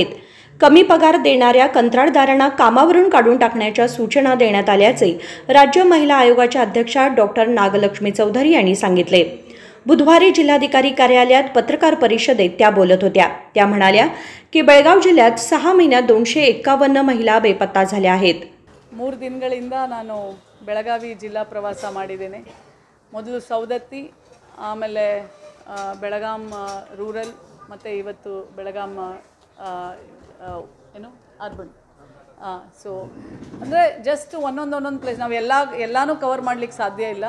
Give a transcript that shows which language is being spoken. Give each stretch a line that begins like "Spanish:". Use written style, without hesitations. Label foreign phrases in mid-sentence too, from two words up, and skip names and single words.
Marathi: कमी पगार देणाऱ्या कंत्राटदारांना कामावरून काढून टाकण्याच्या सूचना देण्यात आल्याचे राज्य महिला आयोगाच्या अध्यक्षा डॉक्टर नागलक्ष्मी चौधरी यांनी सांगितले। बुधवारी जिल्हाधिकारी कार्यालयात पत्रकार परिषदेत त्या बोलत होत्या। त्या म्हणाल्या की बेळगाव जिल्ह्यात 6 महिन्यात 251 महिला बेपत्ता झाल्या आहेत।
Kannada: 3 ದಿನಗಳಿಂದ ನಾನು ಬೆಳಗಾವಿ ಜಿಲ್ಲಾ ಪ್ರವಾಸ ಮಾಡಿದ್ದೇನೆ। ಮೊದಲು ಸವದತ್ತಿ, ಆಮೇಲೆ ಬೆಳಗಾಂ ರೂರಲ್, ಮತ್ತು ಇವತ್ತು ಬೆಳಗಾಂ ಏನು ಅರ್ಬನ್। ಸೊ ಅಂದರೆ ಜಸ್ಟ್ ಒಂದೊಂದು ಪ್ಲೇಸ್ ನಾವು ಎಲ್ಲಾನು ಕವರ್ ಮಾಡಲಿಕ್ಕೆ ಸಾಧ್ಯ ಇಲ್ಲ।